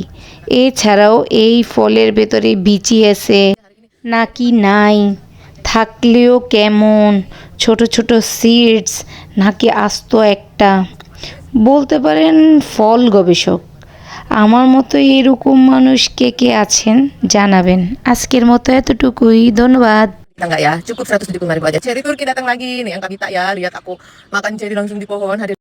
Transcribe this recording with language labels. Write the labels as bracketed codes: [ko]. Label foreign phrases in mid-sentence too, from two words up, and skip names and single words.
[bn] এছাড়াও এই ফলের ভেতরে বিচি আছে নাকি নাই, থাকলেও কেমন, ছোট ছোট সিডস নাকি আস্ত একটা। বলতে পারেন ফল গবেষক। আমার মতো এরকম মানুষ কে কে আছেন জানাবেন। আজকের মতো এতটুকুই, ধন্যবাদ। [id] Enggak ya, cukup 175.000 aja. Cherry Turki datang lagi nih yang Kak Vita ya, lihat aku makan cherry langsung di pohon.